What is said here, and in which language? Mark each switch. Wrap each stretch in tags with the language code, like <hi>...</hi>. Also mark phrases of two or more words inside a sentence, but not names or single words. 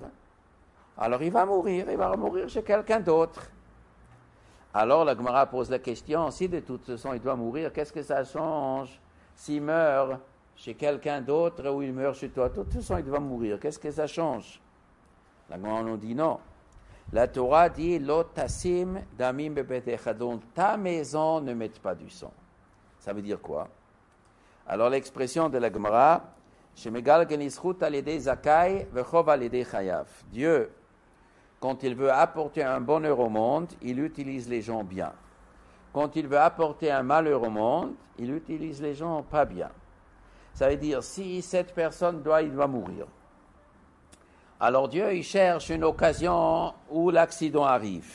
<fr>Alors il va mourir chez quelqu'un d'autre. Alors la Gemara pose la question, si de toute façon il doit mourir, qu'est-ce que ça change? S'il meurt chez quelqu'un d'autre ou il meurt chez toi, de toute façon il doit mourir, qu'est-ce que ça change? La Gemara nous dit non. La Torah dit,</fr> <he>לא תשים דמים בביתך,</he> <fr>donc ta maison ne met pas du sang. Ça veut dire quoi? Alors l'expression de la Gemara,</fr> <he>שמגלגלין זכות על ידי זכאי וחובה על ידי חייב.</he> <fr>Dieu, quand il veut apporter un bonheur au monde, il utilise les gens bien. Quand il veut apporter un malheur au monde, il utilise les gens pas bien. Ça veut dire, si cette personne il doit mourir, alors Dieu, il cherche une occasion où l'accident arrive.</fr>